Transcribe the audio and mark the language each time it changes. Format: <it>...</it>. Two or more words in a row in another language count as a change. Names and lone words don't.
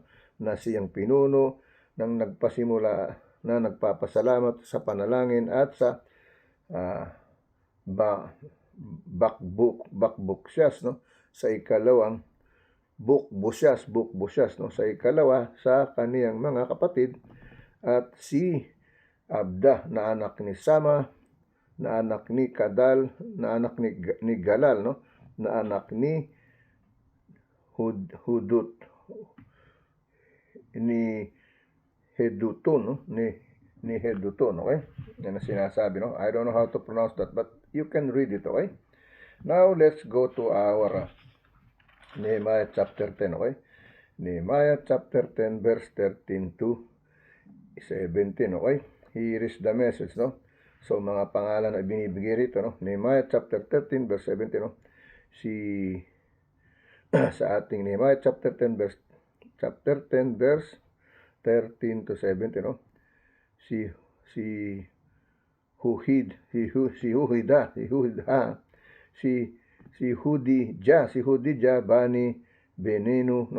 <tl>Na siyang pinuno ng nagpasimula na nagpapasalamat sa panalangin at sa bakbusyas, no? Sa ikalawang bukbusyas, no? Sa ikalawa sa kaniyang mga kapatid, at si Abda na anak ni Sama na anak ni Kadal na anak ni Galal, no? Na anak ni Hudut ni Hedutun, no? Ni Hedutun, okay? Yan ang sinasabi, no?</tl> <en>I don't know how to pronounce that, but you can read it, okay? Now, let's go to our Nehemiah chapter 10, okay? Nehemiah chapter 10, verse 13 to 17, okay? Here is the message, no? So,</en> <tl>mga pangalan na binibigay rito, no?</tl> <en>Nehemiah chapter 13, verse 17,</en> <tl>no? Sa ating</tl> <en>Nehemiah chapter 10, verse 13 to 17,</en> <tl>no? Si Hudijah, Bani Benenu, no?</tl>